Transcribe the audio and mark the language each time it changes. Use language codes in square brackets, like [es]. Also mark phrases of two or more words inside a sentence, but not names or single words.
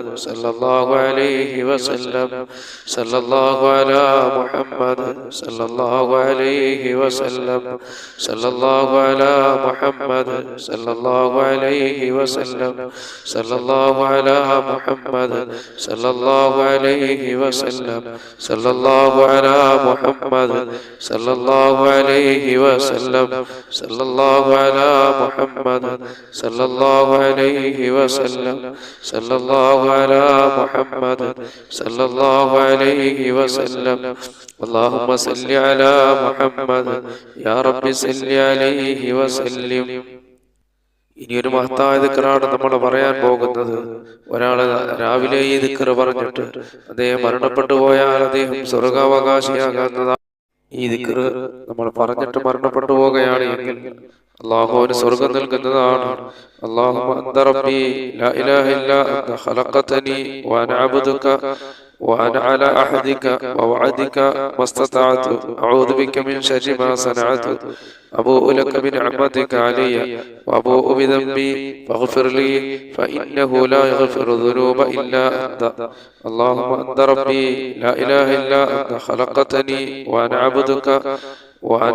[ar] صلى الله عليه وسلم صلى الله على محمد صلى الله عليه وسلم صلى الله على محمد صلى الله عليه وسلم صلى الله على محمد صلى الله عليه وسلم صلى الله على محمد صلى الله عليه وسلم صلى الله على محمد صلى الله عليه وسلم صلى الله على محمد صلى الله عليه وسلم. اللهم صل على محمد يا رب صل عليه وسلم. [ml] ഇനിയൊരു മഹത്തായ ദിക്റാണ് നമ്മൾ പറയാൻ പോകുന്നത്. ഒരാള് രാവിലെ ഈ ദിക്ർ പറഞ്ഞിട്ട് അദ്ദേഹം മരണപ്പെട്ടു പോയാൽ അദ്ദേഹം സ്വർഗാവകാശിയാകുന്നതാണ്. ഈ ദിക്ർ നമ്മൾ പറഞ്ഞിട്ട് മരണപ്പെട്ടു പോകുകയാണ് എങ്കിൽ അല്ലാഹുവിന് സ്വർഗ്ഗം നൽകുന്നതാണ്. [ar] اللهم أنت ربي لا إله إلا أنت خلقتني وأنا عبدك وأنا على أحدك ووعدك ما استطعت أعوذ بك من شر ما صنعت أبوء لك بنعمتك علي وأبوء بذنبي فاغفر لي فإنه لا يغفر الذنوب إلا أنت اللهم أنت ربي لا إله إلا أنت خلقتني وأنا عبدك وأنا